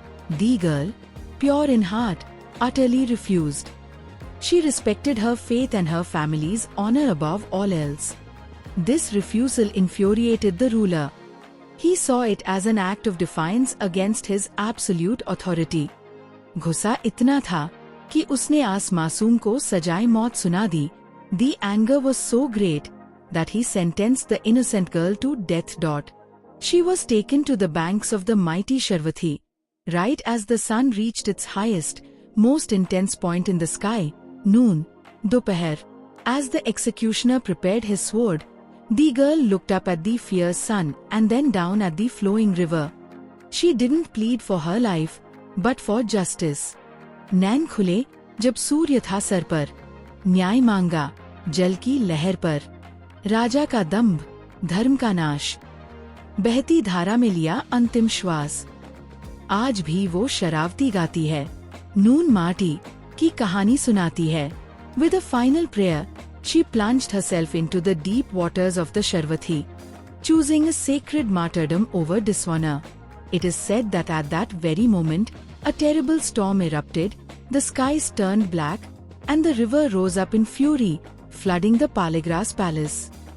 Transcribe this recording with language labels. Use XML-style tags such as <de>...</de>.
<en>The girl, pure in heart, utterly refused. She respected her faith and her family's honor above all else. This refusal infuriated the ruler. He saw it as an act of defiance against his absolute authority.</en> <hi>गुस्सा इतना था कि उसने आस मासूम को सजाए मौत सुना दी.</hi> <en>The anger was so great that he sentenced the innocent girl to death. She was taken to the banks of the mighty Sharvathi, right as the sun reached its highest, most intense point in the sky, noon, Dopahar. As the executioner prepared his sword, the girl looked up at the fierce sun and then down at the flowing river. She didn't plead for her life, but for justice.</en> <hi>नैन खुले जब सूर्य था sir पर, न्याय मांगा जल की लहर पर. राजा का दंभ, धर्म का नाश, बहती धारा में लिया अंतिम श्वास. आज भी वो शरावती गाती है, नून माटी की कहानी सुनाती है.</hi> <en>With a final prayer, she plunged herself into the deep waters of the Sharvathi, choosing a sacred martyrdom over dishonor. It is said that at that very moment, a terrible storm erupted, the skies turned black, and the river rose up in fury, flooding the Palegra's palace.</en>